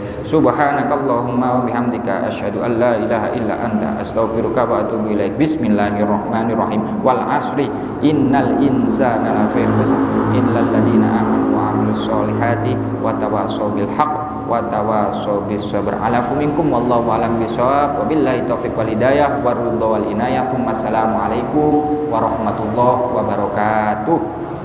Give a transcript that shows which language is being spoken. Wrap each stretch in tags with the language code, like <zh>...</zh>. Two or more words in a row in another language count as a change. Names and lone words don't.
<ar>سبحانك اللهم وبحمدك أشهد أن لا إله إلا أنت أستغفرك وأتوب إليك. بسم الله الرحمن الرحيم. والعصر إن الإنسان لفي خسر إلا الذين آمنوا وعملوا الصالحات وتواصوا بالحق وتواصوا بالصبر. العفو منكم والله أعلم بالصواب. وبالله التوفيق والهداية والرضا والعناية. السلام عليكم ورحمة الله وبركاته.</ar>